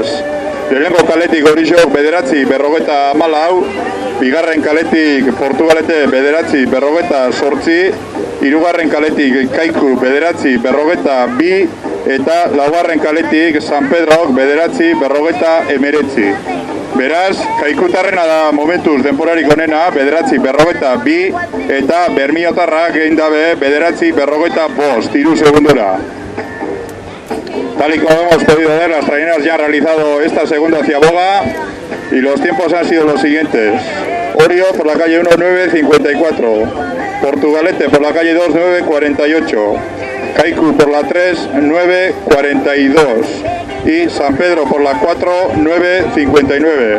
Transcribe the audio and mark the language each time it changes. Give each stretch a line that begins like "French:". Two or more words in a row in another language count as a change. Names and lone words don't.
Basque: Lehenengo kaletik Orizok 9.54, bigarren kaletik Portugalete 9.58, hirugarren kaletik Kaiku 9.52 eta laugarren kaletik San Pedrok 9.59. Beraz, Kaikutarrena da momentuz denporarik onena 9.52 eta Bermiotarrak egin dabe 9.55, 3 segundora.
Spanish: Tal y como hemos podido ver, las traineras ya han realizado esta segunda ciaboga y los tiempos han sido los siguientes. Orio por la calle 1, 9.54, Portugalete por la calle 2, 9.48, Kaiku por la 3, 9.42 y San Pedro por la 4, 9.59.